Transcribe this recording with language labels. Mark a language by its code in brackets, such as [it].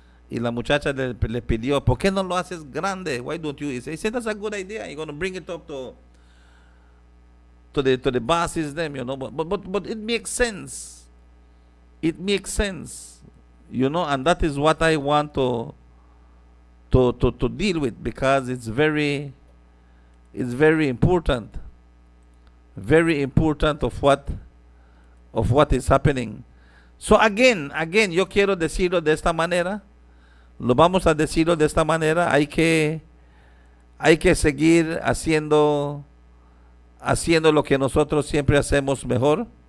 [es] Y la muchacha le pidió, ¿por qué no lo haces grande? [en] Why don't you? He said, that's a good idea. You're going to bring it up to the bosses, them, you know. But it makes sense. It makes sense, you know, and that is what I want to deal with, because it's very important. Very important of what is happening. So again, [es] yo quiero decirlo de esta manera. Lo vamos a decirlo de esta manera. Hay que seguir haciendo lo que nosotros siempre hacemos mejor.